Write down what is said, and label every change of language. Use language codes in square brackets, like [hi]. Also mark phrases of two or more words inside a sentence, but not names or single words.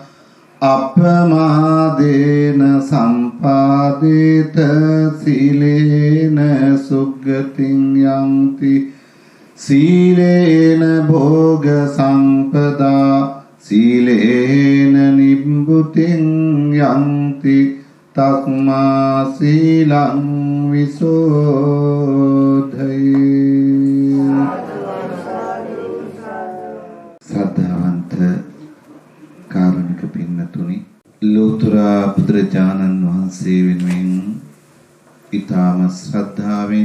[pi] අපමාදේන සම්පාදේත සීලේන සුග්ගතින් යන්ති සීලේන භෝග සම්පදා සීලේන නිබ්බුතින් යන්ති තස්මා සීලං විසෝධයි. [si] සද්ධාවන්ත කාරුණික පින්නතුනි, ලෝතර බුදුරජාණන් වහන්සේ වෙනුවෙන් ඊටම ශ්‍රද්ධාවෙන්